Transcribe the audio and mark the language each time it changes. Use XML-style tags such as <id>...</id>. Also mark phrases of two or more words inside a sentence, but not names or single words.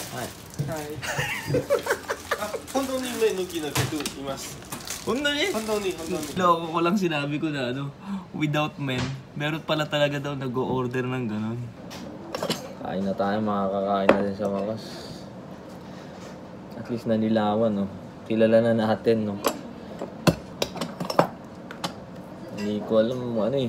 <ja>はい。あ、本当に麺抜きの客います。本当に？本当に本当に。</ja> <tl>Loko ko lang sinabi ko na ano,</tl> <en>without men.</en> <tl>Meron pala talaga daw nag-o-order ng ganun. Kain na tayo, makakakain na din sa wakas.</tl> <en>At least</en> <tl>nanilawan, no? Kilala na natin, no? Hindi ko alam ano eh.</tl>